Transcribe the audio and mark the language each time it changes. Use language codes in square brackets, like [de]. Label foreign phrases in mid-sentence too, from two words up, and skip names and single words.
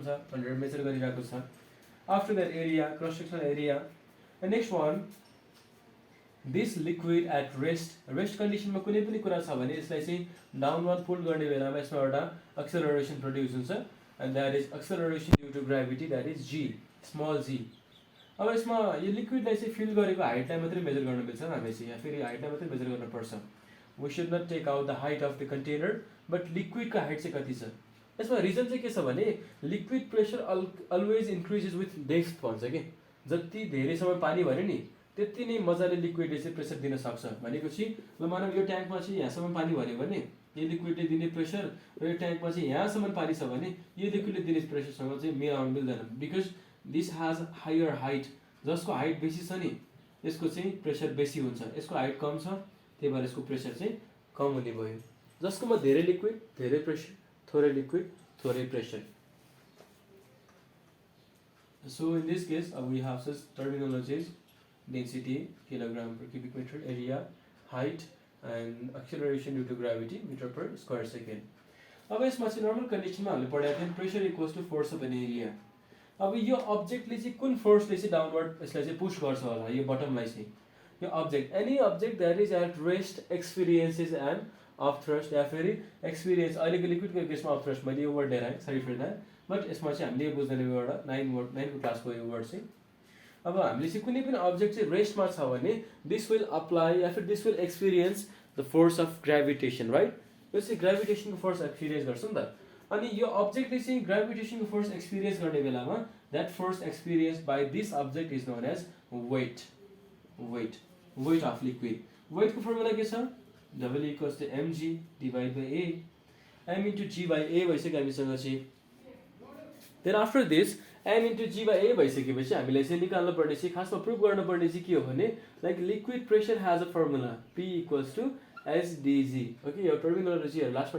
[ne] छ भनेर मेजर गरिरहेको छ [en] after that area cross sectional area and next one this liquid at rest [ne] कन्डिसनमा कुनै पनि कुरा छ भने यसलाई चाहिँ [en] downward pull [ne] गर्ने बेलामा यसमा एउटा [en] acceleration produce [ne] हुन्छ [en] and that is acceleration due to gravity that is g small g [ne] अब यसमा यो लिक्विडलाई चाहिँ फिल गरेको हाइटलाई मात्रै मेजर गर्न मिल्छ हामी चाहिँ यहाँ फेरि हाइटलाई मात्रै मेजर गर्नुपर्छ [en] we should not take out the height of the container [ne] बट लिक्विडको हाइट चाहिँ कति छ यसमा रिजन चाहिँ के छ भने [en] liquid pressure always increases with depth [ne] भन्छ कि जति धेरै समय पानी भर्यो नि त्यति नै मजाले लिक्विडले चाहिँ प्रेसर दिन सक्छ भनेपछि ल मानव यो ट्याङ्कमा चाहिँ यहाँसम्म पानी भर्यो भने यो लिक्विडले दिने प्रेसर र यो ट्याङ्कमा चाहिँ यहाँसम्म पानी छ भने यो लिक्विडले दिने प्रेसरसँग चाहिँ मिलाउनु मिल्दैन [en] because this has higher height [ne] जसको हाइट बेसी छ नि यसको चाहिँ प्रेसर बेसी हुन्छ यसको हाइट कम छ त्यही भएर यसको प्रेसर चाहिँ कम हुने भयो जसकोमा धेरै लिक्विड धेरै प्रेसर थोरै लिक्विड थोरै प्रेसर [en] so in this case we have such terminologies density kilogram per cubic meter area height and acceleration due to gravity meter per square second [ne] अब यसमा चाहिँ नर्मल कन्डिसनमा हामीले पढाएको थियौँ [en] pressure equals to force of an area [ne] अब यो अब्जेक्टले चाहिँ कुन फोर्सले चाहिँ डाउनवर्ड यसलाई चाहिँ पुश गर्छ होला यो बटमलाई चाहिँ यो अब्जेक्ट [en] any object that is at rest experiences and of thrust [ne] या फेरि एक्सपिरियन्स अहिलेको लिक्विडको केसमा [en] of thrust [ne] मैले यो वर्ड लिएर आएँ [en] sorry for that [ne] बट यसमा चाहिँ हामीले यो बुझ्दैन यो एउटा 9को क्लासको यो वर्ड चाहिँ अब हामीले चाहिँ कुनै पनि अब्जेक्ट चाहिँ रेस्टमा छ भने [en] this will apply [hi] या फिर [en] this will experience the force of gravitation right [ne] यो चाहिँ ग्रेभिटेसनको फोर्स एक्सपिरियन्स गर्छ नि त अनि यो अब्जेक्टले चाहिँ ग्रेभिटेसनको फोर्स एक्सपिरियन्स गर्ने बेलामा [en] that force experience by this object is known as weight of liquid [ne] वेटको फर्मुला के छ [en] double equals to mg divide by a m into g by a [ne] भइसक्यो हामीसँग चाहिँ [en] then after this m into g by a [ne] भइसकेपछि हामीले चाहिँ निकाल्नु पर्ने चाहिँ खासमा प्रुभ गर्नुपर्ने चाहिँ के हो भने [en] like liquid pressure has a formula p equals to sdg okay [ne] यो टर्मिनोलोजीहरू लास्टमा